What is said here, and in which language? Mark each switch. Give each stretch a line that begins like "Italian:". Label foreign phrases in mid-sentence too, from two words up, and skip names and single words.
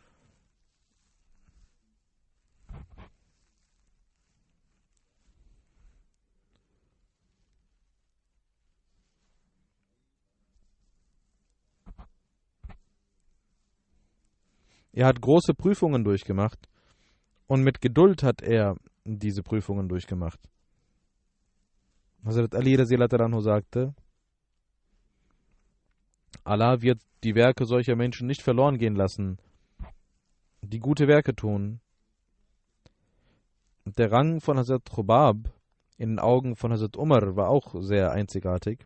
German: Er hat große Prüfungen durchgemacht und mit Geduld hat er diese Prüfungen durchgemacht. Hazrat Ali
Arabic: رضي الله عنه
German: sagte, Allah wird die Werke solcher Menschen nicht verloren gehen lassen, die gute Werke tun. Der Rang von Hazrat Rubab in den Augen von Hazrat Umar war auch sehr einzigartig.